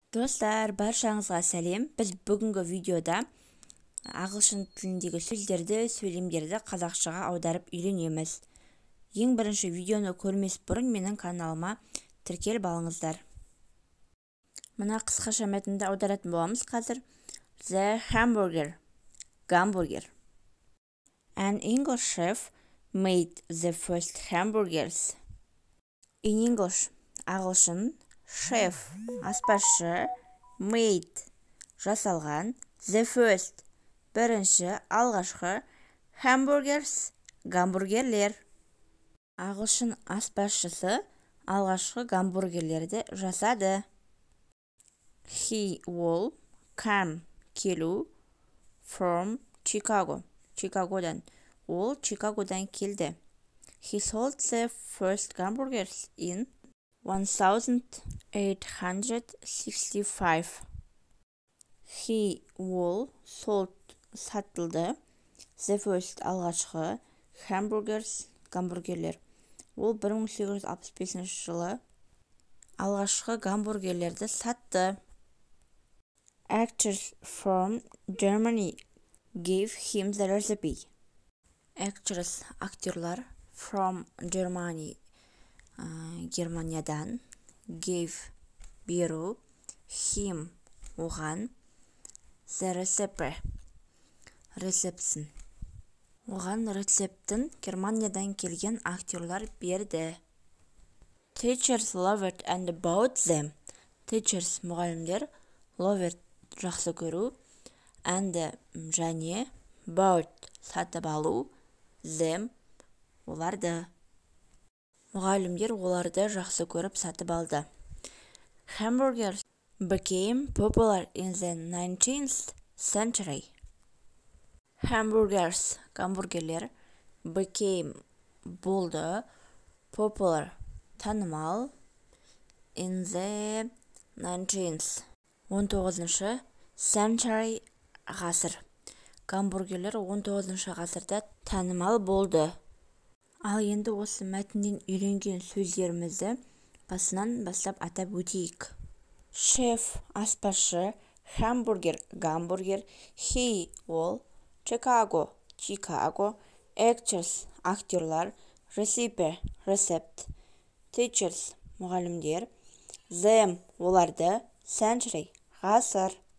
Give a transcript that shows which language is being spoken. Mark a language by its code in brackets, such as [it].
[kk] Достар, баршаңызға сәлем. Біз бүгінгі видеода ағылшын тіліндегі сөздерді, сөйлемдерді қазақшаға аударып үйренеміз. Ең бірінші видеоны көрмес бұрын менің каналыма тіркеліп алыңыздар. Мына қысқаша мәтінді аударатын боламыз қазір. [en] The hamburger, [kk] гамбургер. [en] An English chef made the first hamburgers. In English, [kk] ағылшын, [en] chef, [kk] аспазшы, [en] made, [kk] жасалған, [en] the first, [kk] бірінші, алғашқы, [en] hamburgers, [kk] гамбургерлер. Ағылшын аспазшысы алғашқы гамбургерлерді жасады. [en] He will come, [kk] келу, [en] from Chicago, [kk] Чикагодан. Ол Чикагодан келді. [en] He sold the first hamburgers in 1865. He will sold [kk] сатылды. [en] The first [kk] алғашқы [en] hamburgers [kk] гамбургерлер. Ол 1865 жылы алғашқы гамбургерлерді сатты. [en] Actors from Germany gave him the recipe. Actors, [kk] актерлар, [en] from Germany, [kk] Германиядан, [en] gave, [kk] беру, [en] him, [kk] оған, [en] the recipe, [kk] рецептін. Оған рецептін Германиядан келген актерлар берді. [en] Teachers loved and bought them. Teachers, [kk] мұғалімдер, [en] loved, [kk] жақсы көру, [en] and, [kk] және, [en] bought, [kk] сатып алу, [en] them, [kk] оларды. Мұғалімдер оларды жақсы көріп сатып алды. [en] Hamburgers became popular in the 19th century. Hamburgers, [kk] гамбургерлер, [en] became, [kk] болды, [en] popular, [kk] танымал, [en] in the 19th, [kk] 19-шы [en] century, [kk] ғасыр. Гамбургерлер 19-шы ғасырда танымал болды. Ал енді осы мәтіннен үйренген сөздерімізді басынан бастап атап өтейік. Шеф, аспазшы, [en] hamburger, [kk] гамбургер, [en] he, [kk] ол, Chicago, Чикаго, [en] actors, [kk] актерлар, [en] recipe, [kk] рецепт, [en] teachers, [kk] мұғалімдер, [en] them, [kk] оларды, [en] century, [kk] ғасыр.